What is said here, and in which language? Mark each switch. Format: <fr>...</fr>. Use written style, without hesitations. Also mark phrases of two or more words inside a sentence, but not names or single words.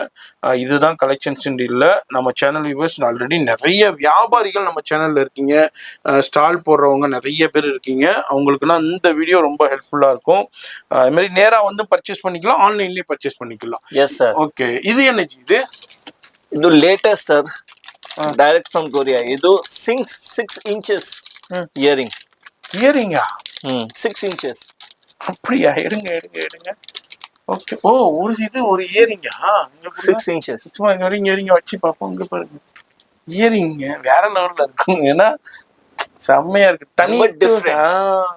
<ta>இதுதான் கலெக்ஷன்ஸ் இல்லை. நம்ம</ta> <en>channel viewers</en> <ta>ஆல்ரெடி நிறைய வியாபாரிகள் நம்ம சேனல்ல இருக்கீங்க, ஸ்டால் போடுறவங்க நிறைய பேர் இருக்கீங்க. அவங்களுக்குலாம் இந்த வீடியோ ரொம்ப ஹெல்ப்ஃபுல்லா இருக்கும். அது மாதிரி நேரா வந்து பர்ச்சேஸ் பண்ணிக்கலாம், ஆன்லைன்லயே பர்ச்சேஸ் பண்ணிக்கலாம்.</ta> <en>Yes sir.</en> <ta>ஓகே, இது என்ன</ta> <kn>ಇದು ಲೇಟೆಸ್ಟ್ ಸರ್,</kn> <en>direct from Korea.</en> <kn>ಇದು 6</kn> <en>inches earring.</en> <ta>இயரிங்கா?</ta> <kn>6 ಇಂಚಸ್.</kn> <ta>அப்படியா? எடுங்க. ஓகே. ஓ, ஒரு இயரிங்கா?</ta> <kn>6 ಇಂಚஸ்.</kn> <ta>சும்மா இயரிங்க வச்சு பார்ப்போம். இங்க பாருங்க, இயரிங்க வேற லெவல்ல இருக்கும். ஏன்னா செம்மையா இருக்கு, தனி டிஃபரெண்ட்.</ta>